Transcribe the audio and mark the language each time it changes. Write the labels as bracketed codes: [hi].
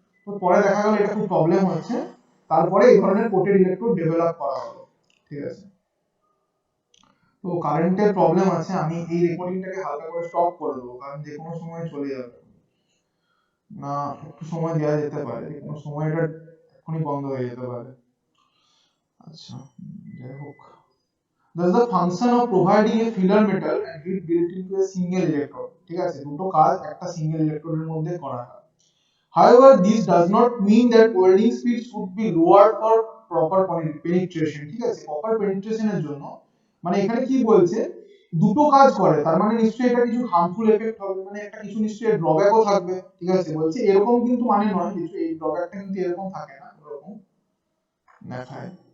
[bn] তো পরে দেখা গেল এটা খুব প্রবলেম হচ্ছে, তারপরে এই ধরনের কোটেড ইলেকট্রোড ডেভেলপ করা হলো, ঠিক আছে। তো কারেন্টের প্রবলেম আছে, আমি এই রেকর্ডিংটাকে হালকা করে স্টপ করে দেবো, কারণ যে কোনো সময় চলে যাবে, না একটু সময় দেওয়া যেতে পারে, যে কোনো সময় এটা এখনই বন্ধ হয়ে যেতে পারে। আচ্ছা, যাই হোক, [en] thus the function of providing a filler metal and heat built into a single electrode, [bn] ঠিক আছে, দুটো কাজ একটা সিঙ্গেল ইলেকট্রোডের মধ্যে করা হয়। [en] However, this does not mean that welding speed should be lowered for proper penetration, [bn] ঠিক আছে, প্রপার penetration এর জন্য, মানে এখানে কি বলছে, দুটো কাজ করে, তার মানে নিশ্চয়ই এটা কিছু হার্মফুল এফেক্ট হবে, মানে একটা কিছু নিশ্চয়ই ড্রব্যাকও থাকবে, ঠিক আছে, বলছে এরকম কিন্তু মানে নয় কিছু, এই ড্রব্যাকটা কিন্তু এরকম থাকে না, এরকম দেখায়।